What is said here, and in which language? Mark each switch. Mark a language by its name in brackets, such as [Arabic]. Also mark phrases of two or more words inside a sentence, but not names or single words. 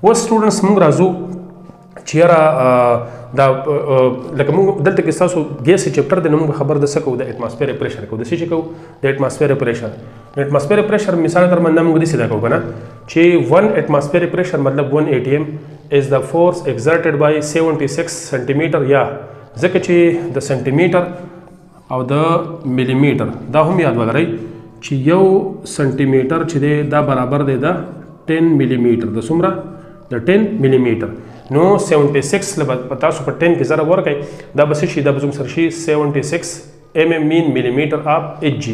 [Pashto] اوس سټوډنټس موږ راځو چې یاره دا لکه موږ دلته کې ستاسو [English] gas chapter [Pashto] دی نو موږ خبر د څه کوو د [English] atmospheric pressure [Pashto] کوو. د څه چې کوو د [English] atmospheric pressure. [Pashto] د [English] atmospheric pressure [Pashto] مثال تر باندې موږ داسې دا کوو که نه چې 1 [English] atmospheric pressure [Pashto] مطلب 1 atm از د فورس [English] exerted by [Pashto] 76 سنټیمیټر یا ځکه چې د سنټیمیټر او د میلیمیټر دا هم یاد ولرئ چې یو سنټیمیټر چې دی دا برابر دی د 10 میلیمیټر د څومره د 10 میلیمیټر. نو 76 له تاسو په 10 کې ضرب ورکړئ دا به څه شي دا به زموږ سره شي 76 [English] mm mean millimeter of Hg.